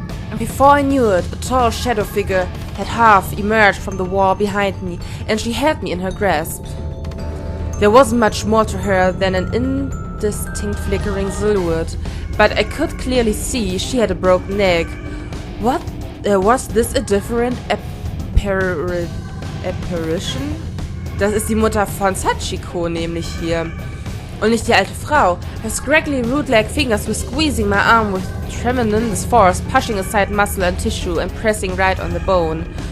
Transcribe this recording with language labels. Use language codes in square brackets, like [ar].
[en] And before I knew it, a tall shadow figure had half emerged from the wall behind me, and she had me in her grasp. There wasn't much more to her than an indistinct flickering silhouette, but I could clearly see she had a broken neck. What? Was this a different apparition? [de] Das ist die Mutter von Sachiko nämlich hier. Und nicht die alte Frau. [en] Her scraggly root-like fingers were squeezing my arm with tremendous force, pushing aside muscle and tissue and pressing right on the bone.